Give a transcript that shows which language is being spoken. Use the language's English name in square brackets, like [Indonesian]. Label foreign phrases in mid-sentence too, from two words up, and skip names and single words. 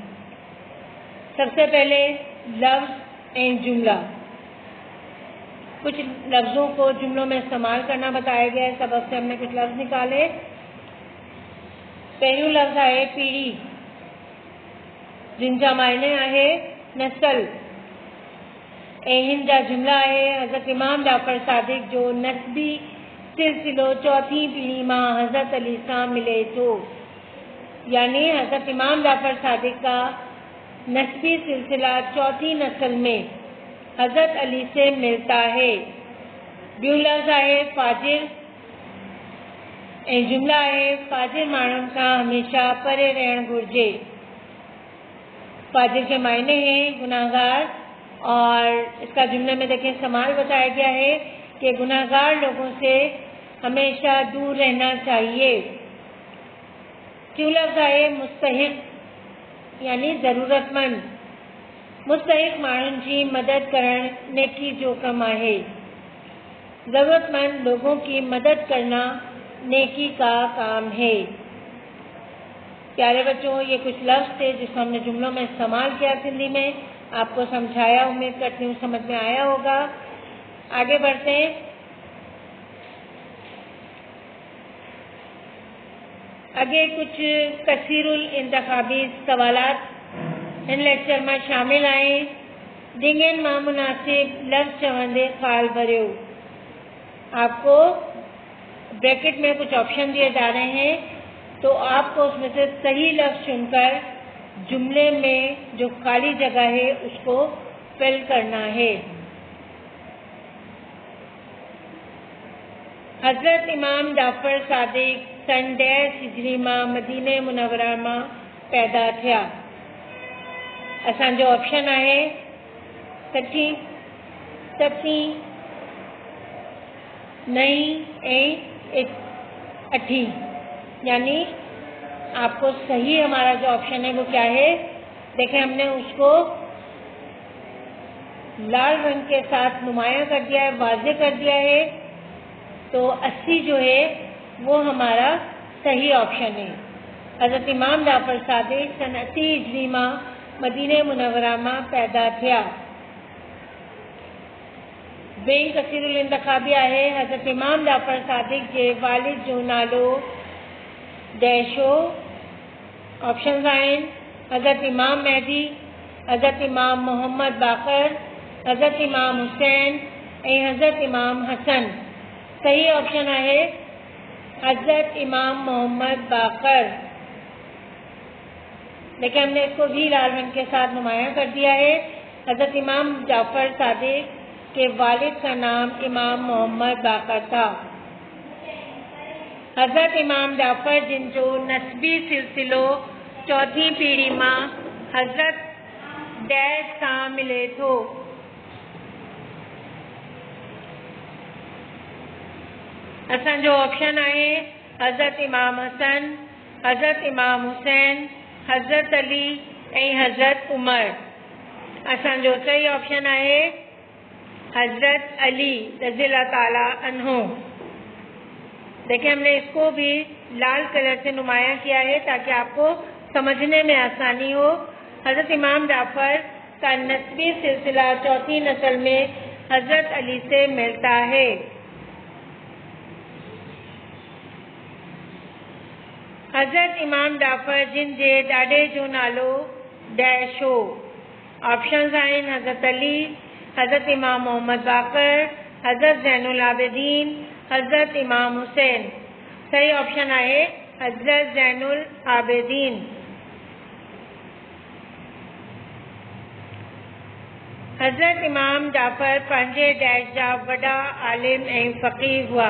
[Hindi] सबसे पहले लफ्ज़ एंड जुमला। कुछ लफ्ज़ों को जुमलों में इस्तेमाल करना बताया गया है। सबक से हमने कुछ लफ्ज़ निकाले। पहलू लफ्ज़ है पीढ़ी, [Sindhi] जिन जा मायने आहे नस्ल ऐं हिन जा जुमला है हज़रत इमाम जाफ़र सादिक़ जो नस्बी सिलसिलो चौथी पीढ़ी मां हज़रत अली सां मिले थो। [Hindi] यानी हज़रत इमाम जाफ़र सादिक़ का नस्बी सिलसिला चौथी नस्ल में हज़रत अली से मिलता है। [Sindhi] ॿियो लफ़्ज़ आहे फ़ाजिर ऐं जुमला है फ़ाजिर माण्हुनि खां हमेशा परे रहण घुर्जे। [Hindi] फ़ाजिर के मायने हैं गुनाहगार और इसका जुमले में देखें इस्तेमाल बताया गया है कि गुनाहगार लोगों से हमेशा दूर रहना चाहिए। [Sindhi] टियों लफ़्ज़ आहे मुस्तहिक़ यानी ज़रूरतमंद। मुस्तहिक़ माण्हुनि जी मदद करण नेकी जो कम आहे। [Hindi] ज़रूरतमंद लोगों की मदद करना नेकी का काम है। प्यारे बच्चों, ये कुछ लफ्ज़ थे जिसको हमने जुमलों में इस्तेमाल किया सिंधी में, आपको समझाया। उम्मीद करती हूँ समझ में आया होगा। आगे बढ़ते हैं। आगे कुछ कसीरुल इंतखाबी सवालात इन लेक्चर में शामिल आए। [Sindhi] डिंगन मां मुनासिब लफ्ज़ चवंदे ख़ाल भरियो। [Hindi] आपको ब्रैकेट में कुछ ऑप्शन दिए जा रहे हैं, तो आपको उसमें से सही लफ्ज़ चुनकर जुमले में जो खाली जगह है उसको फिल करना है। [Sindhi] हज़रत इमाम जाफ़र सादिक़ सन 10 हिजरी मां मदीने मुनव्वरा मां पैदा थिया। असांजो ऑप्शन आहे 60, [Hindi] नहीं अठी, यानी आपको सही हमारा जो ऑप्शन है वो क्या है, देखें हमने उसको लाल रंग के साथ नुमाया कर दिया है, वाज़े कर दिया है, तो 80 जो है वो हमारा सही ऑप्शन है। [Sindhi] हज़रत इमाम जाफ़र सादिक सन 80 हिजरी में मदीने मुनव्वरा में पैदा थिया। बेन कसीरुल इंतखाबिया है हज़रत इमाम जाफ़र सादिक के वालिद जो नालो डैशो। ऑप्शन आहिनि हज़रत इमाम महदी, हज़रत इमाम मोहम्मद बाक़र, हज़रत इमाम हुसैन ऐं हज़रत इमाम हसन। [Hindi] सही ऑप्शन है हज़रत इमाम मोहम्मद बाक़र। लेकिन हमने इसको भी लाल रंग के साथ नुमाया कर दिया है। हज़रत इमाम जाफ़र सादिक के वालिद का नाम इमाम मोहम्मद बाक़र था। [Sindhi] हज़रत इमाम जाफ़र जिन जो नस्बी सिलसिलो चौथी पीढ़ी में हज़रत डैश सां मिले थो। असांजो ऑप्शन आहे हज़रत इमाम हसन, हज़रत इमाम हुसैन, हज़रत अली ऐं हज़रत उमर। असांजो सही ऑप्शन आहे हज़रत अली रज़ियल्लाहु ताला अन्हु। [Hindi] देखिए हमने इसको भी लाल कलर से नुमाया किया है ताकि आपको समझने में आसानी हो। हज़रत इमाम जाफ़र का नस्बी सिलसिला चौथी नस्ल में हज़रत अली से मिलता है। [Sindhi] हज़रत इमाम जाफ़र जिन जे ॾाॾे जो नालो डैश हो। ऑप्शंस आहिनि हज़रत अली, हज़रत इमाम मोहम्मद बाक़र, हज़रत ज़ैनुल आबिदीन, हज़रत इमाम हुसैन। सही ऑप्शन आहे हज़रत ज़ैनुल आबिदीन। हज़रत इमाम जाफ़र पंहिंजे डैश जा वॾा आलिम ऐं फ़क़ीह हुआ।